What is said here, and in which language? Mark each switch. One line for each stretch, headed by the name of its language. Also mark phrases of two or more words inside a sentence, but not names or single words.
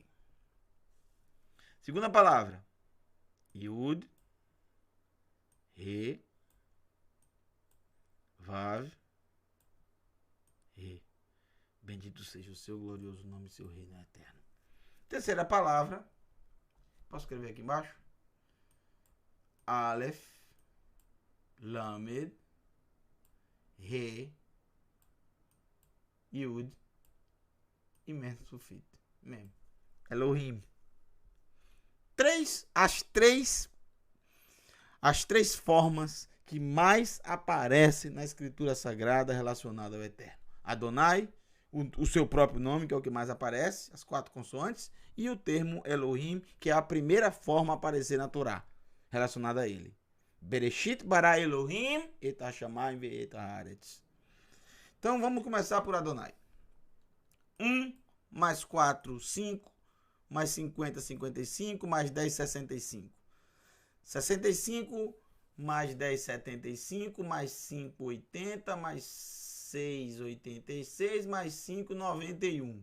Portuguese: Segunda palavra. Yud, Re, Vav, Re. Bendito seja o seu glorioso nome, seu reino é eterno. Terceira palavra. Posso escrever aqui embaixo? Aleph, Lamed, Re, Yud e Mem Sufit. Mem. Elohim. As três formas que mais aparecem na escritura sagrada relacionada ao Eterno. Adonai, o seu próprio nome, que é o que mais aparece, as 4 consoantes, e o termo Elohim, que é a primeira forma a aparecer na Torá, relacionada a ele.
Hebrew: בראשית ברא אלוהים את השמים ואת הארץ.
Portuguese: Então vamos começar por Adonai. 1 mais 4, 5, mais 50, 55, mais 10, 65. 65 mais 10, 75, mais 5, 80, mais 6, 86, mais 5, 91.